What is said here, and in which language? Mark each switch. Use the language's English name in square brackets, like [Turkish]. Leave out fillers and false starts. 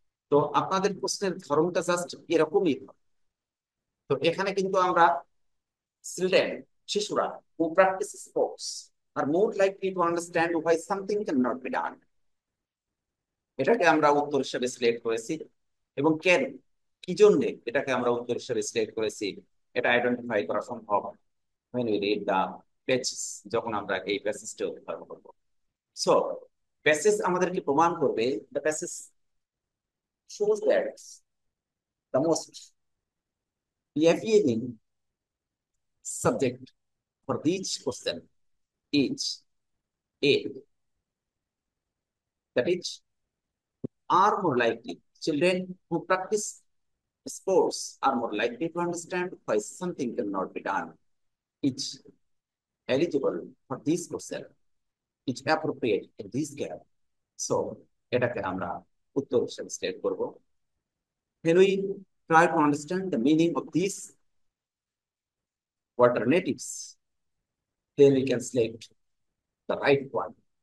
[Bangla] তো আপনাদের প্রশ্নের ধরনটা জাস্ট এরকমই হয়। তো এখানে কিন্তু আমরা চিলড্রেন, শিশুরা [English] who practice sports are more likely to understand why something can not be done, [Bangla] এটাকে আমরা উত্তর হিসেবে সিলেক্ট করেছি। এবং কেন, কি জন্য এটাকে আমরা উত্তর হিসেবে সিলেক্ট করেছি, এটা আইডেন্টিফাই করা সম্ভব [English] when we read the pages, [Bangla] যখন আমরা এই প্যাসেজটা উদ্ধার করব। সো প্যাসেজ আমাদেরকে প্রমাণ করবে, [English] the passage shows that the most appealing subject for each question is A, That is, are more likely. Children who practice sports are more likely to understand why something cannot be done. It's eligible for this question. It's appropriate in this gap. [Bangla] So এটাকে আমরা উত্তর হিসেবে state করব. [English] When we try to understand the meaning of these alternatives, then we can select the right one.